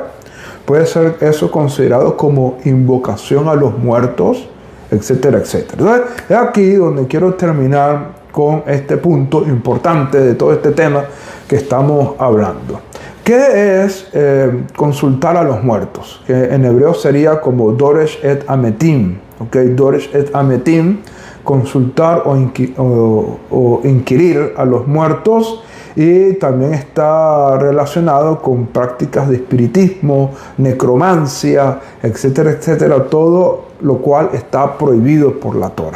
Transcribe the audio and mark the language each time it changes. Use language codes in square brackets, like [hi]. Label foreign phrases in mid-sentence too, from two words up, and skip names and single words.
[es] ¿Puede ser eso considerado como invocación a los muertos? Etcétera, etcétera. Entonces, es aquí donde quiero terminar con este punto importante de todo este tema que estamos hablando. ¿Qué es consultar a los muertos? Que en hebreo sería como [he] דורש את המתים. [es] ¿Okay? [he] דורש את המתים, [es] consultar o inquirir a los muertos, y también está relacionado con prácticas de espiritismo, necromancia, etcétera, etcétera, todo lo cual está prohibido por la Torah.